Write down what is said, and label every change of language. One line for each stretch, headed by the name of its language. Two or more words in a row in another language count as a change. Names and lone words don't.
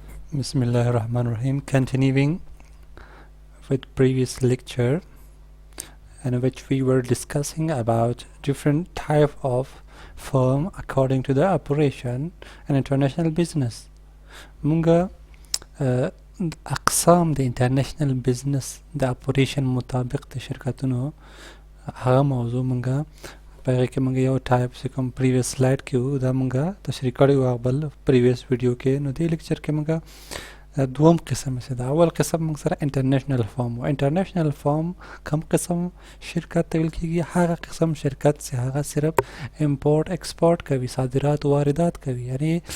Arabic: بسم الله الرحمن الرحيم.
English: Continuing with previous lecture in which we were discussing about different type of firm according to the operation and international business.
Pashto: Munga أقسام د
English: international business
Pashto: د operation مطابق د شرکتونو هغه موضوع منګه په هغه کې منګه یو ټایپ چې کوم
English: previous slide
Pashto: کې وو دا منګه تشریح کړی و بل
English: previous video
Pashto: کې نو دې لیکچر کې منګه دوم قسم څه دا اول قسم موږ سره
English: international firm
Pashto: او
English: international firm
Pashto: کوم قسم شرکت ته ویل کېږي هغه قسم شرکت چې هغه صرف
English: import export
Pashto: کوي صادرات واردات کوي یعنی